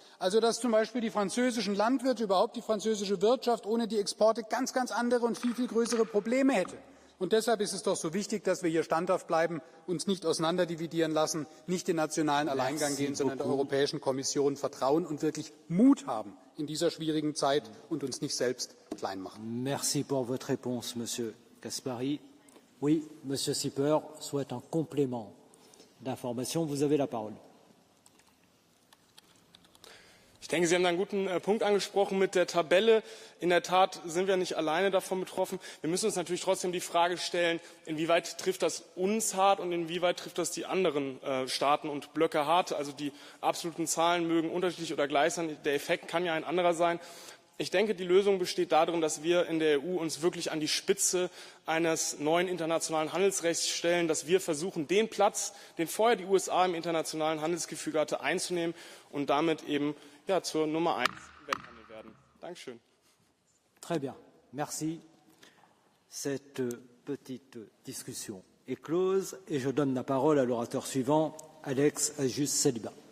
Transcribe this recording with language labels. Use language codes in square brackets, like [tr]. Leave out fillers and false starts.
[de] Also dass zum Beispiel die französischen Landwirte, überhaupt die französische Wirtschaft ohne die Exporte ganz, ganz andere und viel, viel größere Probleme hätte. Und deshalb ist es doch so wichtig, dass wir hier standhaft bleiben, uns nicht auseinanderdividieren lassen, nicht den nationalen Alleingang gehen, sondern der Europäischen Kommission vertrauen und wirklich Mut haben in dieser schwierigen Zeit und uns nicht selbst klein machen. [fr] Merci pour votre réponse, Monsieur Caspary. Oui, Monsieur Sipper souhaite un complément d'information. Vous avez la parole. [de] Ich denke, Sie haben da einen guten Punkt angesprochen mit der Tabelle. In der Tat sind wir nicht alleine davon betroffen. Wir müssen uns natürlich trotzdem die Frage stellen, inwieweit trifft das uns hart und inwieweit trifft das die anderen Staaten und Blöcke hart. Also die absoluten Zahlen mögen unterschiedlich oder gleich sein. Der Effekt kann ja ein anderer sein. Ich denke, die Lösung besteht darin, dass wir in der EU uns wirklich an die Spitze eines neuen internationalen Handelsrechts stellen, dass wir versuchen, den Platz, den vorher die USA im internationalen Handelsgefüge hatte, einzunehmen und damit eben zur Nummer 1 im Welthandel werden. Dankeschön. [fr] Très bien, merci. Cette petite discussion est close et je donne la parole à l'orateur suivant, Alex Agius-Saliba.